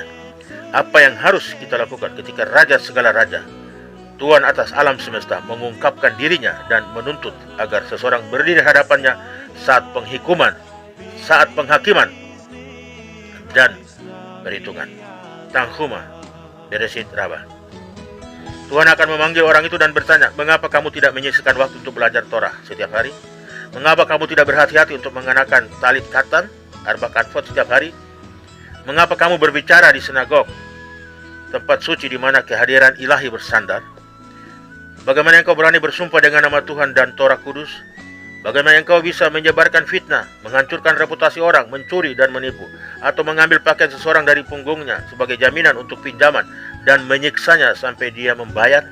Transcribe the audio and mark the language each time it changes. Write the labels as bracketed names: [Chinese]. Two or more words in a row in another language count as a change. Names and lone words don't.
[Indonesian] Apa yang harus kita lakukan ketika Raja segala raja, Tuhan atas alam semesta, mengungkapkan dirinya dan menuntut agar seseorang berdiri hadapannya saat penghakiman dan perhitungan. Tanghuma Beresit Rabah. Tuhan akan memanggil orang itu dan bertanya, "Mengapa kamu tidak menyisihkan waktu untuk belajar Torah setiap hari? Mengapa kamu tidak berhati-hati untuk mengenakan [Hebrew] טלית קטן, ארבע כנפות [Indonesian] setiap hari? Mengapa kamu berbicara di sinagog, tempat suci di mana kehadiran ilahi bersandar? Bagaimana engkau berani bersumpah dengan nama Tuhan dan Torah kudus? Bagaimana engkau bisa menyebarkan fitnah, menghancurkan reputasi orang, mencuri dan menipu, atau mengambil pakaian seseorang dari punggungnya sebagai jaminan untuk pinjaman dan menyiksanya sampai dia membayar?"